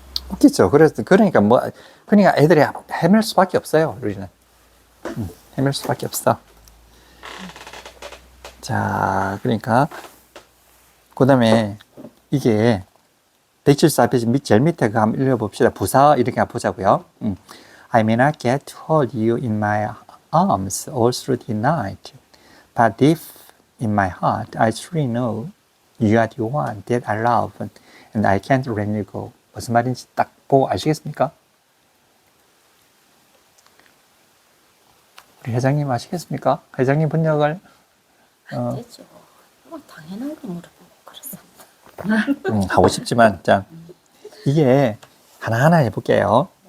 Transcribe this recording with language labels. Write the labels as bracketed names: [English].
[Korean] 웃기죠? 그러니까 애들이 헤맬 수밖에 없어요, 우리는. 헤맬 수밖에 없어. 자, 그러니까, 그 다음에, 이게, 174페이지 제일 밑에 그 한번 읽어봅시다. 부사, 이렇게 한번 보자고요. [English] I may not get to hold you in my arms all through the night, but deep in my heart, I truly know you are the one that I love, and I can't let you go. [Korean] 무슨 말인지 딱 보고 아시겠습니까? 우리 회장님 아시겠습니까? 회장님 번역을 됐죠. 뭐 당연한 거 물어보고 그랬어. 하고 싶지만 자 이게 하나하나 해볼게요.